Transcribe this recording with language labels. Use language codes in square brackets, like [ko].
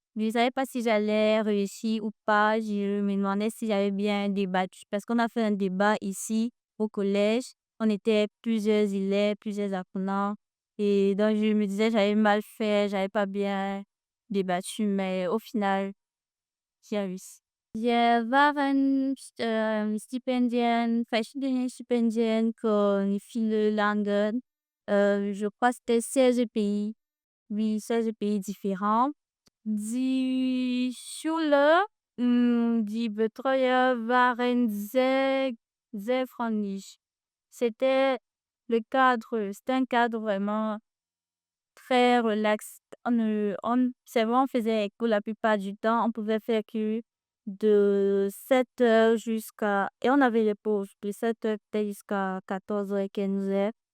[fr] Je ne savais pas si j'allais réussir ou pas. Je me demandais si j'avais bien débattu. Parce qu'on a fait un débat ici au collège. On était plusieurs élèves, plusieurs apprenants. Et donc, je me disais, j'avais mal fait, j'avais pas bien débattu. Mais au final, j'ai réussi. [de] Wir waren Stipendien, verschiedene Stipendien für viele Länder. [fr] Je crois que c'était 16 pays. Oui, 16 pays différents. [de] Die Schule, die Betreuer waren sehr freundlich. [fr] C'était un cadre vraiment très relax. C'est vrai, on faisait école la plupart du temps. On pouvait faire que de 7 heures jusqu'à... Et on avait les pauses de 7 heures peut-être jusqu'à 14 heures, 15 heures.